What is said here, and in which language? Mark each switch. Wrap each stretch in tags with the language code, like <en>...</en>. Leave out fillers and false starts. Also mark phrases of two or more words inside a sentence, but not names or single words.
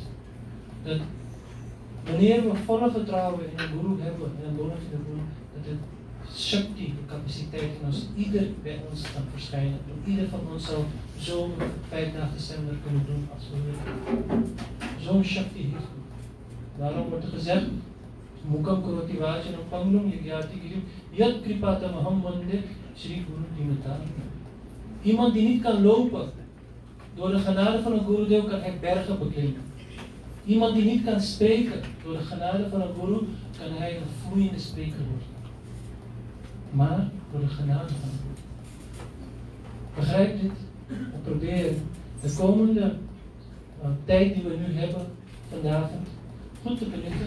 <nl>Dat wanneer we volle vertrouwen in een guru hebben, in een bonafide guru, dat het Shakti, de capaciteit in ons, ieder bij ons kan verschijnen. En ieder van ons zal zo'n 5 dagen seminar kunnen doen als we willen. Zo'n Shakti heeft het. Daarom wordt er gezegd,</nl> <sa>मुकम् कुरोति वजनम् पङ्ग्लुम् यिग्यति गिरिम् यद् कृपत महम् वन्दे श्री गुरु दिमत.</sa> <nl>Iemand die niet kan lopen, door de genade van een Gurudev kan hij bergen beklimmen. Iemand die niet kan spreken, door de genade van een Guru kan hij een vloeiende spreker worden. Maar door de genade van een Guru. Begrijp dit en probeer de komende tijd die we nu hebben vanavond goed te benutten.</nl>